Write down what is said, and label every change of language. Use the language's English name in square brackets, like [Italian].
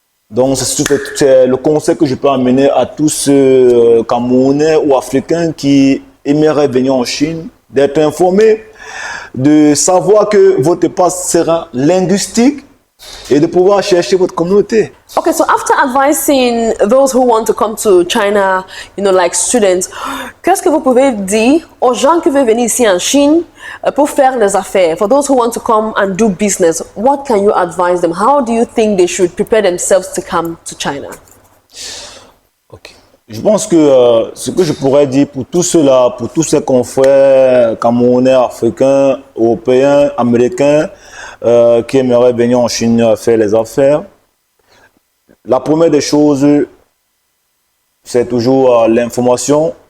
[French] Donc, c'est le conseil que je peux amener à tous ceux Camerounais ou Africains qui aimeraient venir en Chine, d'être informés, de savoir que votre passe sera linguistique et de pouvoir chercher votre communauté. Okay, so after advising those who want to come to China, like students, qu'est-ce que vous pouvez dire aux gens qui veulent venir ici en Chine pour faire des affaires? [English] For those who want to come and do business, what can you advise them? How do you think they should prepare themselves to come to China? Ok. [French] Je pense que ce que je pourrais dire pour tous ceux-là, pour tous ces confrères camerounais, africains, européens, américains qui aimeraient venir en Chine faire les affaires, la première des choses, c'est toujours l'information,